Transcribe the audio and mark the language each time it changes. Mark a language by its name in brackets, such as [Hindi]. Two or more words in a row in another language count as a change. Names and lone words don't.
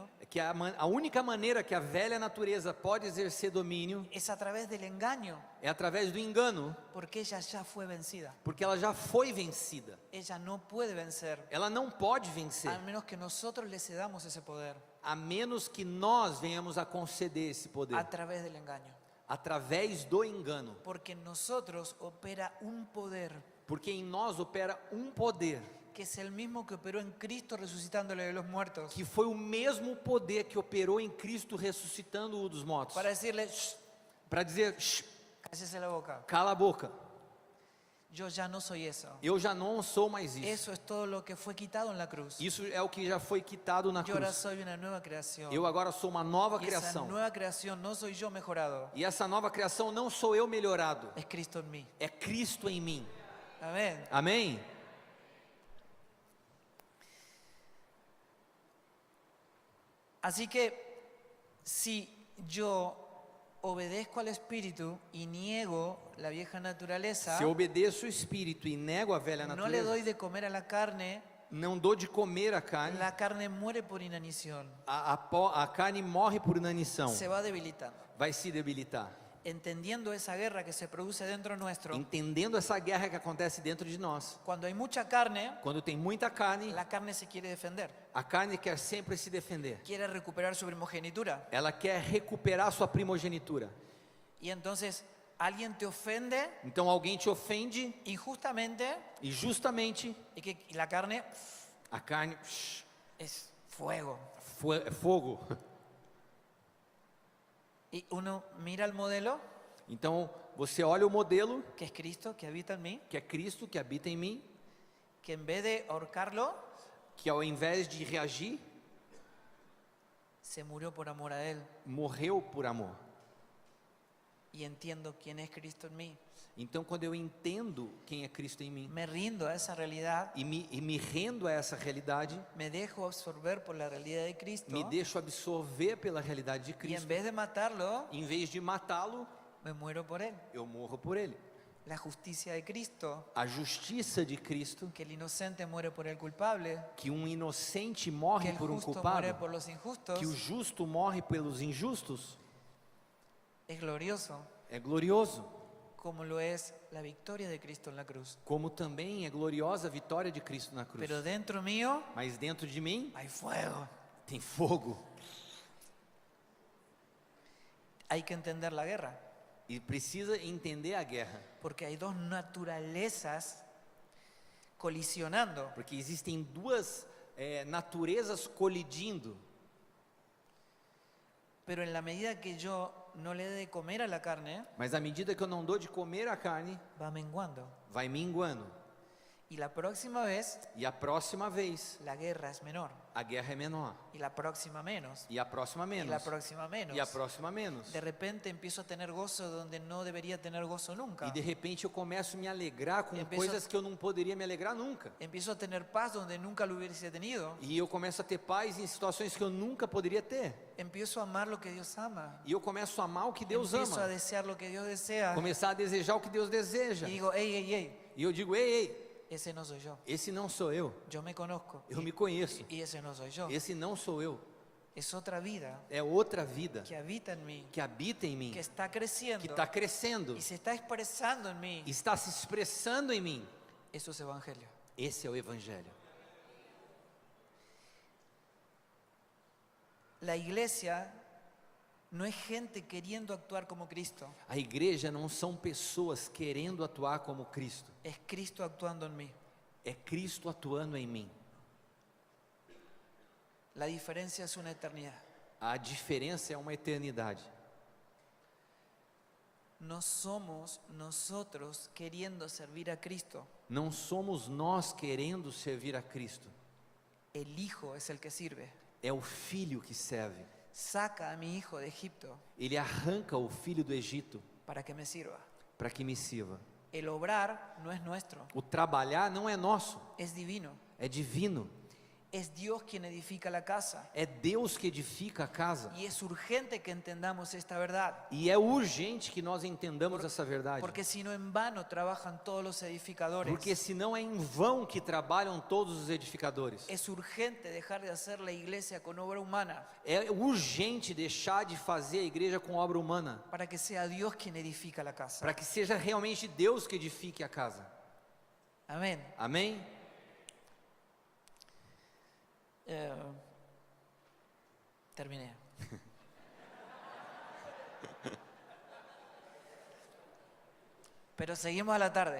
[Portuguese] que a única maneira que a velha natureza pode exercer domínio [Spanish] es a través del engaño, [Portuguese] é através do engano, [Spanish] porque ella ya fue vencida. [Portuguese] porque ela já foi vencida. [Spanish] Ella no puede vencer, [Portuguese] Ela não pode vencer, [Spanish] a menos que nosotros le cedamos ese poder [Portuguese] a menos que nós venhamos a conceder esse poder, [Spanish] a través del engaño. [Portuguese] através do engano. [Spanish] Porque en nosotros opera un poder [Portuguese] Porque em nós opera um poder, [Spanish] que es el mismo que operó en Cristo resucitándole de los muertos. [Portuguese] que foi o mesmo poder que operou em Cristo ressuscitando-o dos mortos. [Spanish] Para decirle, "Shh, [Portuguese] Para dizer, "Shh, [Spanish] cállese la boca. [Portuguese] cala a boca, [Spanish] Yo ya no soy eso. [Portuguese] eu já não sou mais isso. [Spanish] Eso es todo lo que fue quitado en la cruz. [Portuguese] Isso é o que já foi quitado na [Spanish] Yo ahora [Portuguese] cruz. [Spanish] soy una nueva creación. [Portuguese] Eu agora sou uma nova [Spanish] Y esa [Portuguese] criação. [Spanish] nueva creación no soy yo mejorado. [Portuguese] E essa nova criação não sou eu melhorado, [Spanish] Es Cristo en mí. [Portuguese] é Cristo em mim. [Spanish] Amén. [Portuguese] Amém? [Spanish] Así que si yo obedezco al Espíritu y niego la vieja naturaleza, [Portuguese] Se eu obedeço o Espírito e nego a velha [Spanish] no le [Portuguese] natureza, [Spanish] doy de comer a la carne [Portuguese] não dou de comer a carne [Spanish] muere por inanición, [Portuguese] a carne morre por inanição, [Spanish] se va debilitando. [Portuguese] vai se debilitar. [Spanish] Entendiendo esa guerra que se produce dentro nuestro, [Portuguese] Entendendo essa guerra que acontece dentro de nós. [Spanish] cuando hay mucha carne, [Portuguese] Quando tem muita carne, [Spanish] la carne se quiere defender, [Portuguese] a carne quer sempre se defender. [Spanish] quiere recuperar su primogenitura. [Portuguese] Ela quer recuperar sua primogenitura. [Spanish] Y entonces alguien te ofende [Portuguese] Então alguém te ofende [Spanish] injustamente [Portuguese] e justamente [Spanish] y la carne [Portuguese] a carne [Spanish] es fuego. [Portuguese] é fogo. [Spanish] Y uno mira el modelo, [Portuguese] Então você olha o modelo, [Spanish] que es Cristo, que habita en mí, [Portuguese] que é Cristo, que habita em mim, [Spanish] que en vez de ahorcarlo, [Portuguese] que ao invés de reagir, [Spanish] se murió por amor a Él. [Portuguese] morreu por amor. [Spanish] Y entiendo quién es Cristo en mí. [Portuguese] Então quando eu entendo quem é Cristo em mim [Spanish] Me rindo a esa realidad, [Portuguese] e me rendo a essa realidade, [Spanish] me dejo absorber por la realidad de Cristo. [Portuguese] me deixo absorver pela realidade de [Spanish] Y en [Portuguese] Cristo, [Spanish] vez de matarlo, [Portuguese] em vez de matá-lo, [Spanish] me muero por Él. [Portuguese] eu morro por ele. [Spanish] La justicia de Cristo, [Portuguese] A justiça de Cristo, [Spanish] que el inocente muere por el culpable, [Portuguese] que inocente que morre [Spanish] el por justo [Portuguese] culpado, [Spanish] muere por los injustos, [Portuguese] que o justo morre pelos injustos, [Spanish] es glorioso, [Portuguese] é glorioso, [Spanish] como lo es la victoria de Cristo en la cruz. [Portuguese] como também é gloriosa a vitória de Cristo na cruz. [Spanish] Pero dentro mío [Portuguese] Mas dentro de mim [Spanish] hay fuego. [Portuguese] tem fogo [Spanish] Hay que entender la guerra, [Portuguese] e precisa entender a guerra, [Spanish] porque hay dos naturalezas colisionando. [Portuguese] porque existem duas naturezas colidindo. [Spanish] Pero en la medida que yo no le dé de comer a la carne, [Portuguese] Mas à medida que eu não dou de comer a carne, [Spanish] va menguando. [Portuguese] vai minguando. [Spanish] Y la próxima vez, [Portuguese] E a próxima vez, [Spanish] la guerra es menor. [Portuguese] a guerra é menor. [Spanish] Y la próxima menos. [Portuguese] E a próxima [Spanish] Y [Portuguese] menos. [Spanish] la próxima menos. [Portuguese] E a próxima menos. [Spanish] De repente empiezo a tener gozo donde no debería tener gozo nunca. [Portuguese] E de repente eu começo a me alegrar com [Spanish] Empiezo- [Portuguese] coisas que eu não poderia me alegrar nunca. [Spanish] Empiezo a tener paz donde nunca lo hubiese tenido. [Portuguese] E eu começo a ter paz em situações que eu nunca poderia ter. [Spanish] Empiezo a amar lo que Dios ama. [Portuguese] E eu começo a amar o que Deus [Spanish] Empiezo a [Portuguese] ama. [Spanish] desear lo que Dios desea. [Portuguese] Começar a desejar o que Deus deseja. [Spanish] Y digo, hey, hey, hey, [Portuguese] E eu digo, ei, [Spanish] ese no soy yo. [Portuguese] esse não sou eu. [Spanish] Yo me conozco. [Portuguese] Eu me conheço. [Spanish] Y ese no soy yo. [Portuguese] Esse não sou eu. [Spanish] Es otra vida [Portuguese] É outra vida [Spanish] que habita en mí, [Portuguese] que habita em mim, [Spanish] que está creciendo [Portuguese] que está crescendo, [Spanish] y se está expresando en mí. [Portuguese] está se expressando em mim. [Spanish] Eso es evangelio. [Portuguese] Esse é o Evangelho. [Spanish] La iglesia no es gente queriendo actuar como Cristo, [Portuguese] A igreja não são pessoas querendo atuar como Cristo. [Spanish] es Cristo actuando en mí. [Portuguese] É Cristo atuando em mim. [Spanish] La diferencia es una eternidad. [Portuguese] A diferença é uma eternidade. [Spanish] No somos nosotros queriendo servir a Cristo. [Portuguese] Não somos nós querendo servir a Cristo. [Spanish] El Hijo es el que sirve. [Portuguese] É o Filho que serve. [Spanish] Saca a mi hijo de Egipto [Portuguese] Ele arranca o filho do Egito [Spanish] para que me sirva. [Portuguese] para que me sirva. [Spanish] El obrar no es nuestro, [Portuguese] O trabalhar não é nosso, [Spanish] es divino. [Portuguese] é divino. [Spanish] Es Dios quien edifica la casa. [Portuguese] É Deus que edifica a casa. [Spanish] Y es urgente que entendamos esta verdad. [Portuguese] E é urgente que nós entendamos essa verdade. [Spanish] Porque si no, en vano trabajan todos los edificadores. [Portuguese] Porque senão é em vão que trabalham todos os edificadores. [Spanish] Es urgente dejar de hacer la iglesia con obra humana [Portuguese] É urgente deixar de fazer a igreja com obra humana, [Spanish] para que sea Dios quien edifica la casa. [Portuguese] para que seja realmente Deus que edifique a casa. [Spanish] Amén. [Portuguese] Amém? [Spanish] Terminé. Pero seguimos a la tarde.